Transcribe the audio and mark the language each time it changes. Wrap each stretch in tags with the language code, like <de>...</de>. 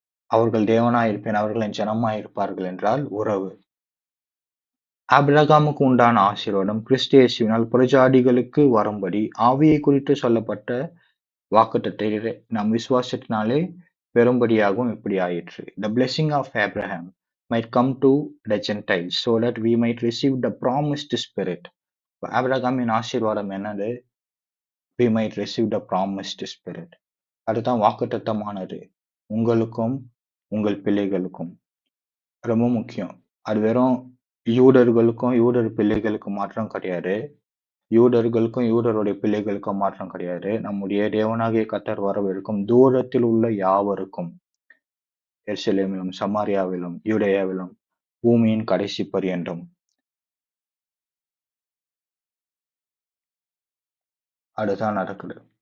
<ta>அவர்கள் தேவனாய் இருப்பேன். அவர்கள் என் ஜனமாய் இருப்பார்கள் என்றால் உறவு. ஆபிரகாமுக்கு உண்டான ஆசீர்வாதம் கிறிஸ்து இயேசுவினால் புறஜாதிகளுக்கு வரும்படி ஆவியை குறித்து சொல்லப்பட்ட வாக்குத்தத்தத்தை நாம் விசுவாசத்தினாலே பெறும்படியாகவும் இப்படி ஆயிற்று.</ta> <en>The blessing of Abraham might come to the Gentiles so that we might receive the promised spirit.</en> <ta>ஆபிரகாமின் ஆசீர்வாதம் என்னது?</ta> <en>We might receive the promised spirit.</en> <ta>அதுதான் வாக்குத்தத்தமானது. உங்களுக்கும் உங்கள் பிள்ளைகளுக்கும் ரொம்ப முக்கியம். அது வெறும் யூதர்களுக்கும் யூதர் பிள்ளைகளுக்கும் மாத்திரம் கிடையாது. யூதர்களுக்கும் யூதருடைய பிள்ளைகளுக்கும் மாற்றம் கிடையாது. நம்முடைய தேவனாகிய கர்த்தர் வரவிருக்கும் தூரத்தில் உள்ள யாவருக்கும், எருசலேமிலும் சமாரியாவிலும் யூதேயாவிலும் பூமியின் கடைசி பரியந்தம் அதுதான் நடக்குது.</ta>